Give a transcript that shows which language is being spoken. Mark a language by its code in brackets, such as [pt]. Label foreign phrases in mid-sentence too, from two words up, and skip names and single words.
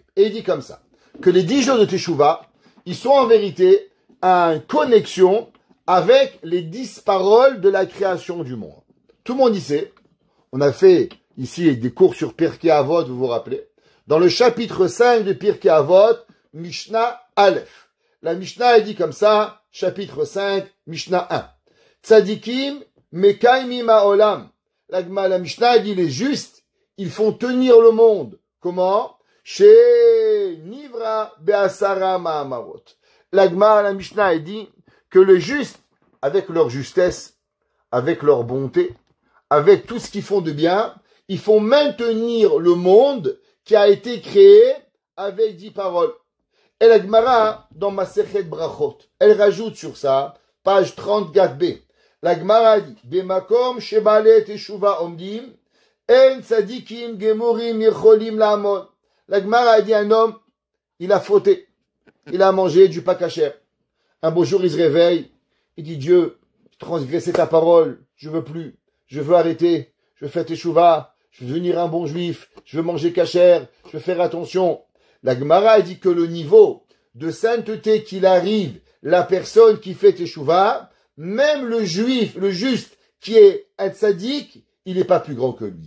[fr] Et il dit comme ça, que les 10 jours de Teshuvah, ils sont en vérité en connexion avec les 10 paroles de la création du monde. Tout le monde y sait. On a fait ici des cours sur Pirkei Avot, vous vous rappelez. Dans le chapitre 5 de Pirkei Avot, [he] משנה אלף. [fr] La Mishnah, elle dit comme ça, chapitre 5, Mishnah 1. [he] צדיקים מקיימים העולם. [fr] La Mishnah, elle dit les justes, ils font tenir le monde. Comment? [he] שנברא בעשרה מאמרות. [fr] La Mishnah, elle dit que le juste, avec leur justesse, avec leur bonté, avec tout ce qu'ils font de bien, ils font maintenir le monde qui a été créé avec 10 paroles. Et la Gemara, dans Masechet Brachot, elle rajoute sur ça, page 34b. La Gemara dit, [he] במקום שבעלי תשובה עומדים, אין צדיקים גמורים יכולים לעמוד. [fr] La Gemara dit, un homme, il a fauté. Il a mangé du pas kasher. Un beau jour, il se réveille. Il dit, Dieu, j'ai transgressé ta parole. Je veux plus. Je veux arrêter. Je veux faire teshuva. Je veux devenir un bon juif. Je veux manger kasher. Je veux faire attention. La Gemara dit que le niveau de sainteté qu'il arrive, la personne qui fait teshuva, même le juif, le juste, qui est un tzaddik, il n'est pas plus grand que lui.